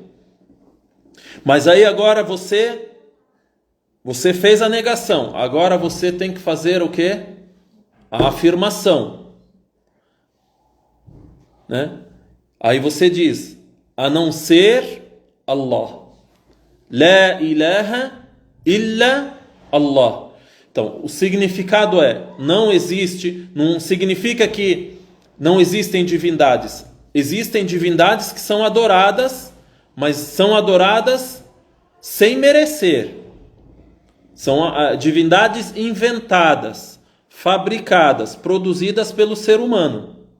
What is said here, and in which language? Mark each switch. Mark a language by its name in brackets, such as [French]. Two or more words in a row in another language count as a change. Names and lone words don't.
[Portuguese] Mas aí agora você fez a negação. Agora você tem que fazer o quê? A afirmação. Né? Aí você diz, a não ser Allah. [Arabic] لا إله إلا الله. [Portuguese] Então, o significado não existe, não significa que não existem divindades. Existem divindades que são adoradas, mas são adoradas sem merecer. São divindades inventadas, fabricadas, produzidas pelo ser humano.